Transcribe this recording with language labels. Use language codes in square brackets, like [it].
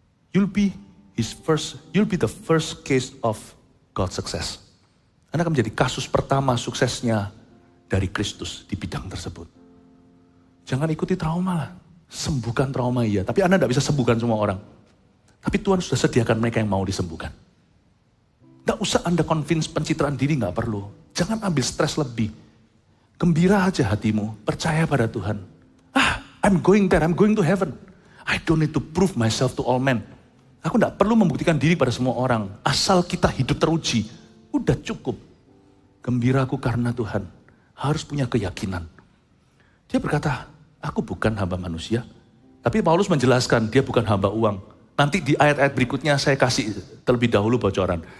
[en] You'll be the first case of God's success. [id] Anda akan menjadi kasus pertama suksesnya dari Kristus di bidang tersebut. Jangan ikuti trauma lah. Sembuhkan trauma iya, tapi Anda tidak bisa sembuhkan semua orang. Tapi Tuhan sudah sediakan mereka yang mau disembuhkan. Gak usah Anda convince pencitraan diri, gak perlu. Jangan ambil stres lebih. Gembira aja hatimu, percaya pada Tuhan. [en] I'm going there, I'm going to heaven. I don't need to prove myself to all men. [id] Aku gak perlu membuktikan diri pada semua orang. Asal kita hidup teruji, udah cukup. Gembiraku karena Tuhan. Harus punya keyakinan. Dia berkata, aku bukan hamba manusia. Tapi Paulus menjelaskan, dia bukan hamba uang. Nanti di ayat-ayat berikutnya saya kasih terlebih dahulu bocoran.